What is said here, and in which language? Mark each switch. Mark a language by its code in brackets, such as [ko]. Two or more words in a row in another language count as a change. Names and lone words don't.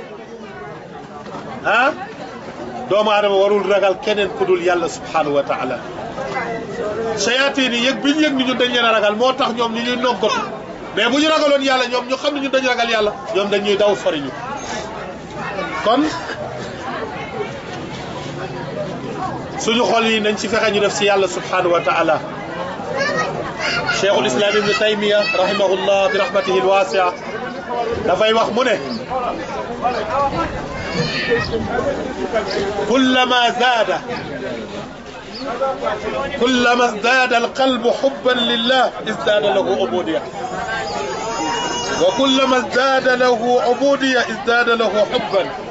[wo] doomu aadama warul ragal keneen ku dul yàlla [ar] سبحانه وتعالى [wo] shayatin yi yëg bi ñu yëg ni ñun dañ leen a ragal moo tax ñoom ñu ñuy noggatu mais bu ñu ragaloon yàlla ñoom ñu xam ne ñun dañu ragal yàlla ñoom dañuy daw sori ñu kon suñu xol yi nañ ci fexe ñu def ci yàlla [ar] سبحانه وتعالى [wo] cheikhul islam ibnu taymiya [ar] رحمه الله برحمته الواسعة [wo] dafay wax mu ne [ar] كلما ازداد القلب حبا لله ازداد له عبودية وكلما ازداد له عبودية ازداد له حبا